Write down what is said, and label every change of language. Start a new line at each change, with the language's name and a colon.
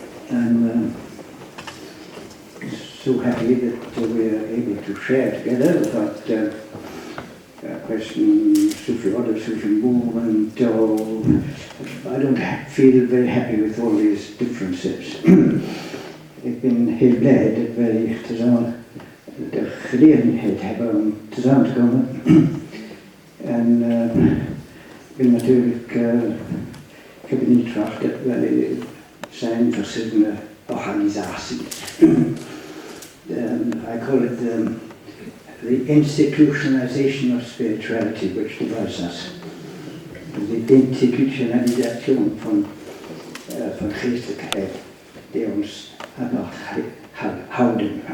English: I'm so happy that we're able to share together about question Sufi order, Sufi movement. I don't feel very happy with all these differences.
Dutch: Ik ben heel blij dat wij tezamen de gelegenheid hebben om tezamen te komen. En ik ben natuurlijk, ik heb niet graag dat wij zijn verschillende organisaties.
English: I call it the institutionalization of spirituality which divides us.
Dutch: De institutionalisation van geestelijkheid die ons apart houden.